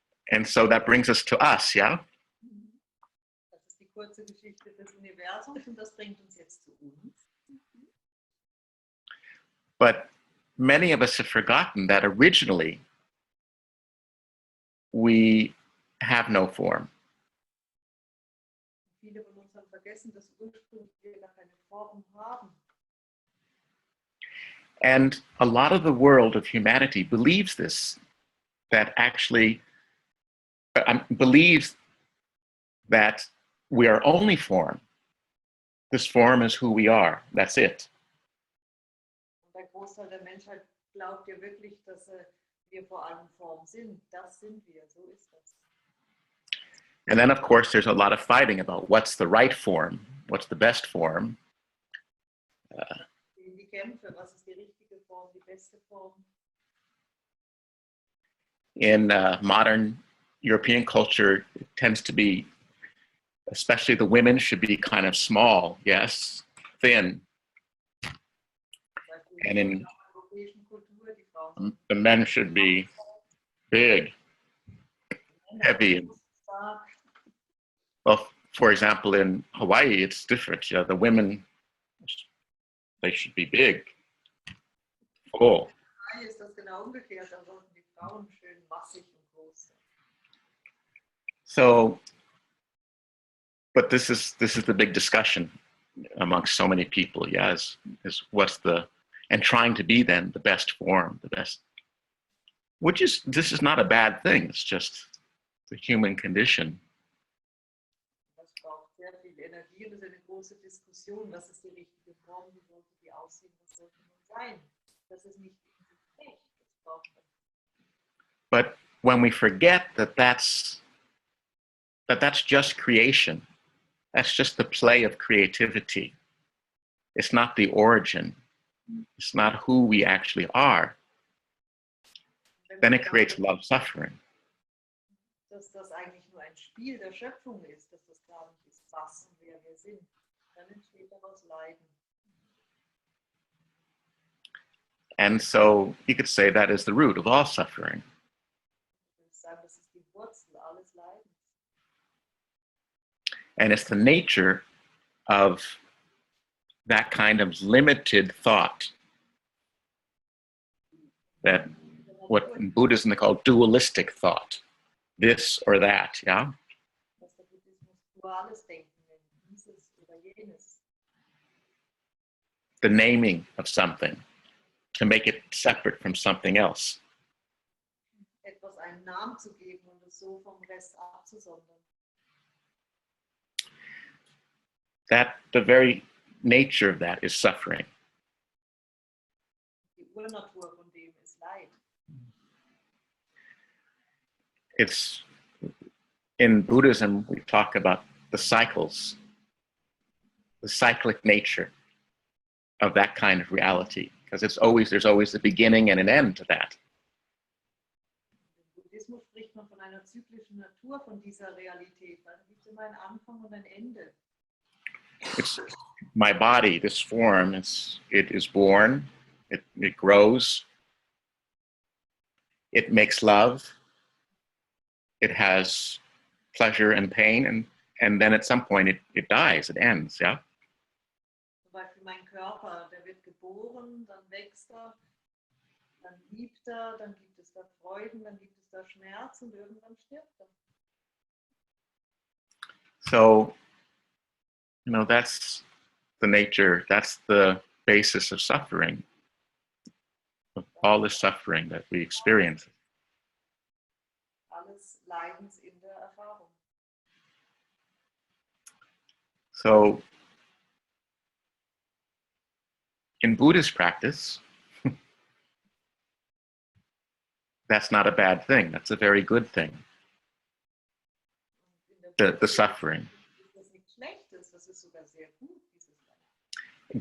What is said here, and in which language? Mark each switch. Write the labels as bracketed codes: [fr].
[en] And so that brings us to us, yeah? [de] Das ist die kurze Geschichte des Universums und das bringt uns jetzt zu uns. [en] But many of us have forgotten that originally we have no form. [de] Viele von uns haben vergessen, dass ursprünglich wir gar keine Form haben. [en] And a lot of the world of humanity believes this, that actually believes that we are only form. This form is who we are. That's it. [de] Und der Großteil der Menschheit glaubt ja wirklich, dass wir vor allem Form sind. Das sind wir, so ist das. [en] And then, of course, there's a lot of fighting about what's the right form, what's the best form. [de] Die Kämpfe, was ist die richtige Form, die beste Form? [en] In modern European culture, it tends to be, especially the women should be kind of small, yes, thin. And in [de] der europäischen Kultur, die Frauen [en] the men should be big, heavy, and [de] Tag. [en] Well, for example, in Hawaii, it's different. You know, the women, they should be big, full. [de] Nein, ist das genau umgekehrt. Da sollten die Frauen schön massig und groß sein. [en] So, but this is the big discussion amongst so many people. Yeah, is what's the, and trying to be then the best form, the best, which is, this is not a bad thing. It's just the human condition. [de] Das braucht sehr viel Energie und das ist eine große Diskussion. Was ist die richtige Form? Wie sollte die aussehen? Was sollte man sein? Das ist nicht schlecht. Das braucht man. [en] But when we forget that that's just creation, that's just the play of creativity. It's not the origin. It's not who we actually are. Then it creates a lot of suffering. [de] Dass das eigentlich nur ein Spiel der Schöpfung ist, dass das gar nicht ist, was und wer wir sind. Dann entsteht daraus Leiden. [en] And so you could say that is the root of all suffering. [de] Ich würde sagen, das ist die Wurzel alles Leidens. [en] And it's the nature of that kind of limited thought, that what in Buddhism they call dualistic thought, this or that, yeah? [de] Dass der Buddhismus duales Denken nennt, dieses oder jenes. [en] The naming of something to make it separate from something else. [de] Etwas einen Namen zu geben und es so vom Rest abzusondern. [en] That the very nature of that is suffering. [de] Die Urnatur von dem ist Leid. [en] It's in Buddhism, we talk about the cycles, the cyclic nature of that kind of reality, because there's always a beginning and an end to that. [de] Im Buddhismus spricht man von einer zyklischen Natur von dieser Realität, weil es gibt immer einen Anfang und ein Ende. [en] It's my body, this form, it is born, it grows, it makes love, it has pleasure and pain, and then at some point it dies, it ends, yeah? [de] Zum Beispiel mein Körper, der wird geboren, dann wächst er, dann liebt er, dann gibt es da Freuden, dann gibt es da Schmerz und irgendwann stirbt er. [en] So, you know, that's the nature, that's the basis of suffering, of all the suffering that we experience. [de] Alles Leidens in der Erfahrung. [en] So, in Buddhist practice, that's not a bad thing. That's a very good thing, [de] In der [en] the suffering. [de] ist das nichts Schlechtes, das ist sogar sehr gut, dieses Leid.